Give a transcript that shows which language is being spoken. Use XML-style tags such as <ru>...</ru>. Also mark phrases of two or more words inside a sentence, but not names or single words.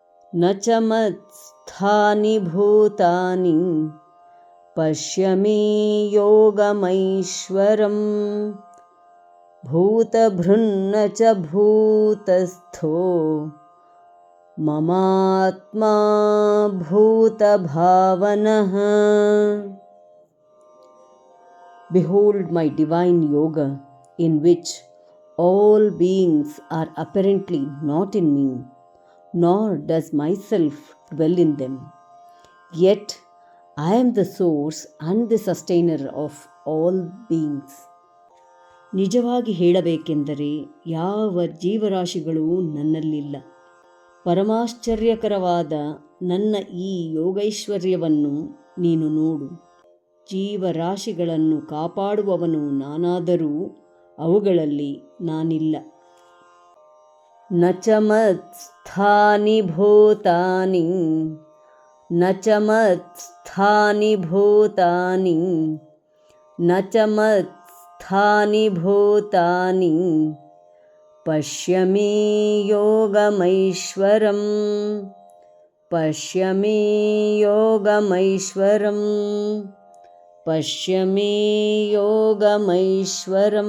<sa>न च मत्स्थानि भूतानि पश्य मे योगमैश्वरम् भूतभृन्न च भूतस्थो ममात्मा भूतभावनः.</sa> <en>Behold my divine yoga, in which all beings are apparently not in me, nor does myself dwell in them. Yet I am the source and the sustainer of all beings.</en> <kn>ನಿಜವಾಗಿ ಹೇಳಬೇಕೆಂದರೆ ಯಾವ ಜೀವರಾಶಿಗಳೂ ನನ್ನಲ್ಲಿಲ್ಲ. ಪರಮಾಶ್ಚರ್ಯಕರವಾದ ನನ್ನ ಈ ಯೋಗೈಶ್ವರ್ಯವನ್ನು ನೀನು ನೋಡು. ಜೀವರಾಶಿಗಳನ್ನು ಕಾಪಾಡುವವನು ನಾನಾದರೂ ಅವುಗಳಲ್ಲಿ ನಾನಿಲ್ಲ.</kn> <sa>ನ ಚ ಮತ್ಸ್ಥಾನಿ ಭೂತಾನಿ ನ ಚ ಮತ್ಸ್ಥಾನಿ ಭೂತಾನಿ ನ ಚ ಮತ್ಸ್ಥಾನಿ ಭೂತಾನಿ ಪಶ್ಯ ಮೇ ಯೋಗಮೈಶ್ವರಂ ಪಶ್ಯ ಮೇ ಯೋಗಮೈಶ್ವರಂ ಪಶ್ಯ ಮೇ ಯೋಗಮೈಶ್ವರಂ.</sa>